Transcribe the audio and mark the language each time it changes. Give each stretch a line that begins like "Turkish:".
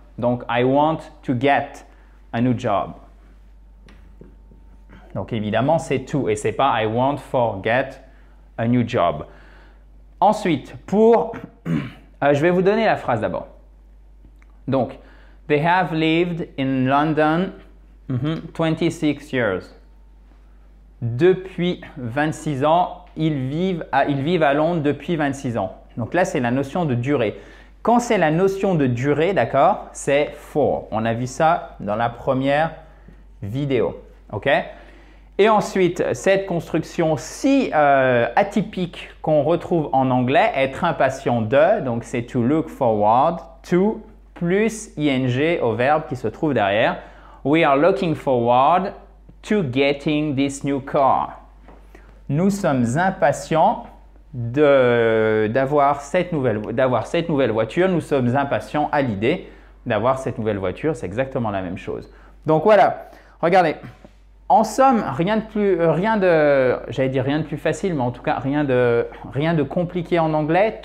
English: Donc, I want to get a new job.
French: Donc, évidemment, c'est to et ce n'est pas
English: I want for get a new job.
French: Ensuite, je vais vous donner la phrase d'abord.
English: Donc, they have lived in London 26 years.
French: Depuis 26 ans, ils vivent à Londres depuis 26 ans. Donc là, c'est la notion de durée. Quand c'est la notion de durée, d'accord, c'est for. On a vu ça dans la première vidéo. OK? Et ensuite, cette construction si atypique qu'on retrouve en anglais, être impatient de, donc c'est
English: to look forward to
French: plus ing au verbe qui se trouve derrière.
English: We are looking forward to getting this new car.
French: Nous sommes impatients d'avoir cette nouvelle voiture. Nous sommes impatients à l'idée d'avoir cette nouvelle voiture. C'est exactement la même chose. Donc voilà, regardez. En somme, rien de plus facile, mais en tout cas rien de compliqué en anglais.